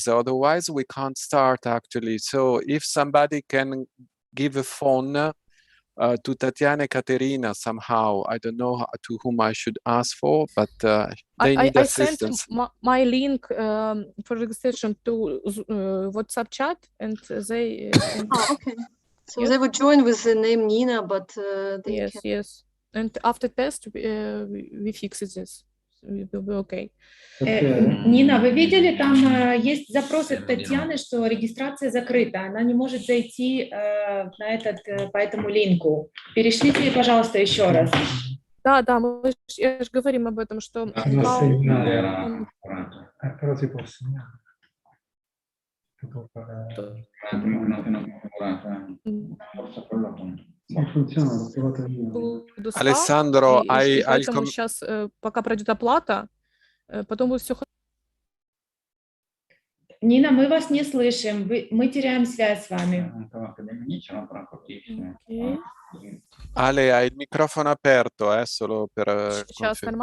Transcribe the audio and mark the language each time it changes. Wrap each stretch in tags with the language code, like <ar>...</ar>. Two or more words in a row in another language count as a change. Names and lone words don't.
<en>Otherwise, we can't start actually. So if somebody can give a phone to Tatiana and Katerina somehow, I don't know to whom I should ask for, but they need assistance. I sent my link for registration to WhatsApp chat, and they. Okay. So they would join with the name Nina, but they can... Yes. And after test, we fix this. We will be okay.</en> <ru>Нина, вы видели, там есть запрос от Татьяны, что регистрация закрыта, она не может зайти по этому линку. Перешлите ей, пожалуйста, еще раз. Да, я же говорим об этом, что... Alessandro, поэтому сейчас, пока пройдет оплата, потом будет все. Nina, мы вас не слышим, мы теряем связь с вами. Окей.</ru> <it>Ale, hai il microfono aperto, solo per</it> <ru>Сейчас</ru> <it>confermare.</it>